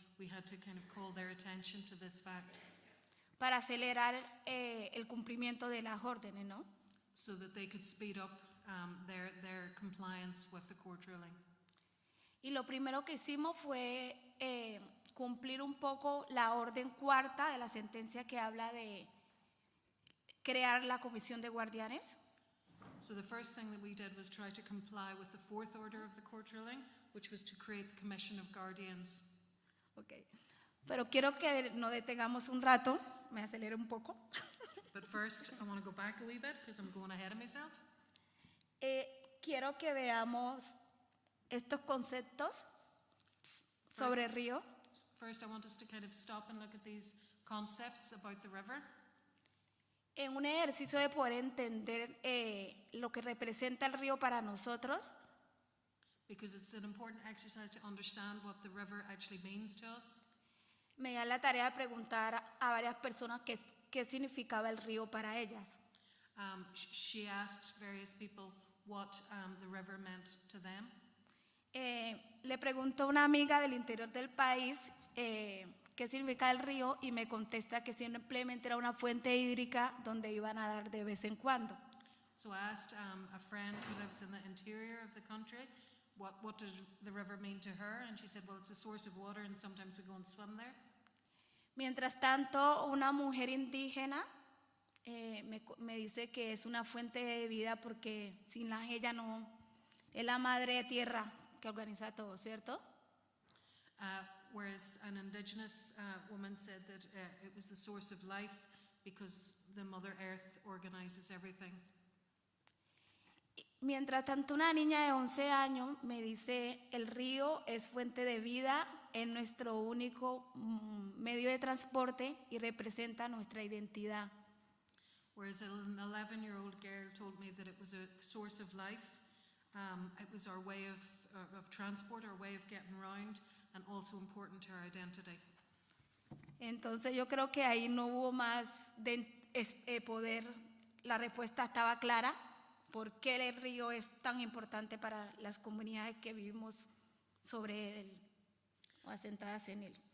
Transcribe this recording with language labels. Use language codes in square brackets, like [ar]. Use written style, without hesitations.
[en] We had to kind of call their attention to this fact. [es] Para acelerar el cumplimiento de las órdenes, ¿no? [en] So that they could speed up their compliance with the court ruling. [es] Y lo primero que hicimos fue cumplir un poco la orden cuarta de la sentencia que habla de crear la comisión de guardianes. [en] So the first thing that we did was try to comply with the fourth order of the court ruling, which was to create the commission of guardians. Okay. [es] Pero quiero que nos detengamos un rato, me acelero un poco. [en] But first, I want to go back a wee bit because I'm going ahead of myself. [es] Quiero que veamos estos conceptos sobre el río. [en] First, I want us to kind of stop and look at these concepts about the river. [es] En un ejercicio de poder entender lo que representa el río para nosotros. [en] because it's an important exercise to understand what the river actually means to us. [es] Me da la tarea de preguntar a varias personas qué significaba el río para ellas. [en] She asked various people what the river meant to them. [es] Le pregunto a una amiga del interior del país qué significa el río y me contesta que simplemente era una fuente hídrica donde iban a nadar de vez en cuando. [en] So I asked a friend who lives in the interior of the country, what does the river mean to her? And she said, well, it's a source of water and sometimes we go and swim there. [es] Mientras tanto, una mujer indígena me dice que es una fuente de vida porque sin ella no, es la madre tierra que organiza todo, ¿cierto? [en] Whereas an indigenous woman said that it was the source of life because the Mother Earth organizes everything. [es] Mientras tanto, una niña de 11 años me dice, el río es fuente de vida, es nuestro único medio de transporte y representa nuestra identidad. [en] Whereas an 11-year-old girl told me that it was a source of life, it was our way of transport, our way of getting around, and also important to our identity. [es] Entonces yo creo que ahí no hubo más de poder, la respuesta estaba clara. ¿Por qué el río es tan importante para las comunidades que vivimos sobre él o asentadas en él?